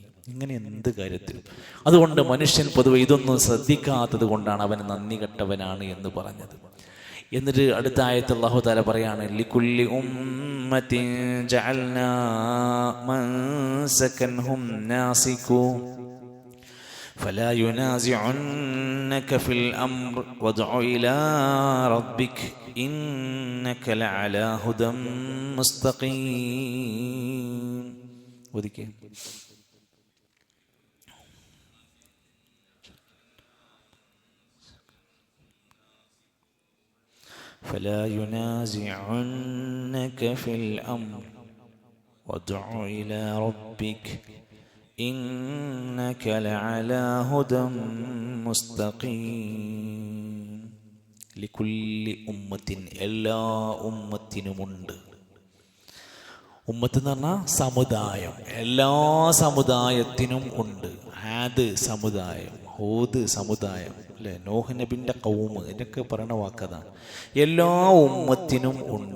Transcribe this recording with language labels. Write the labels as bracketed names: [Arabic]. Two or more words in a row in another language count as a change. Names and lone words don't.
[Malayalam] ഇങ്ങനെ എന്ത് കാര്യത്തിലും. അതുകൊണ്ട് മനുഷ്യൻ പൊതുവെ ഇതൊന്നും ശ്രദ്ധിക്കാത്തത് കൊണ്ടാണ് അവൻ നന്ദി കെട്ടവനാണ് എന്ന് പറഞ്ഞത്. എന്നിട്ട് അടുത്ത ആയത്ത് അല്ലാഹു തആല പറയാണ്, [Arabic] لكل أمة جعلنا منسكا هم ناسكوه فلا ينازعنك في الأمر وادع إلى ربك إنك لعلى هدى مستقيم. وذكي فلا ينازعنك في الأمر وادع إلى ربك إنك لعلى هدى مستقيم. لكل أمة [Malayalam] എല്ലാ ഉമ്മത്തിനുമുണ്ട്. ഉമ്മത്ത് എന്ന് പറഞ്ഞാൽ സമുദായം. എല്ലാ സമുദായത്തിനും ഉണ്ട്. ആദ് സമുദായം, ഹൂദ് സമുദായം, അല്ലെ, നോഹ് നബിന്റെ ഖൗമ്, ഇതൊക്കെ പറയുന്ന വാക്കതാണ്. എല്ലാ ഉമ്മത്തിനും ഉണ്ട്.